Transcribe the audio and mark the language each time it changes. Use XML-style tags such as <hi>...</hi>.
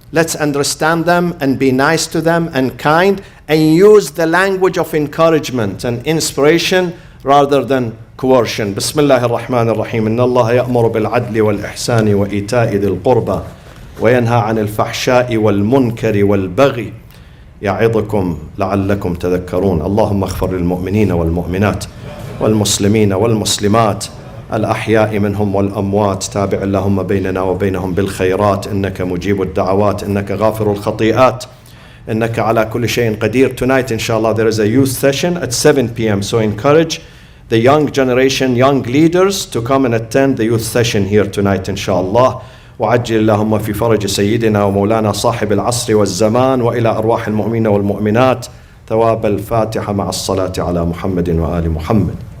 <en>Let's understand them and be nice to them and kind and use the language of encouragement and inspiration rather than coercion.</en> <ar>Bismillah ar-Rahman ar-Rahim. Inna Allah ya'muru bil-'adli wal-ihsani wa ita'i dhil qurba wa yanha 'anil fahsha'i wal-munkari wal-baghi يعظكم لعلكم تذكرون. اللهم اغفر للمؤمنين والمؤمنات والمسلمين والمسلمات الأحياء منهم والأموات. تابع اللهم بيننا وبينهم بالخيرات إنك مجيب الدعوات إنك غافر الخطيئات إنك على كل شيء قدير.</ar> <en>Tonight, inshallah, there is a youth session at 7 p.m. So encourage the young generation, young leaders to come and attend the youth session here tonight, inshallah.</en> <ar>وعجل اللهم في فرج سيدنا ومولانا صاحب العصر والزمان وإلى أرواح المؤمنين والمؤمنات ثواب الفاتحة مع الصلاة على محمد وآل محمد.</ar>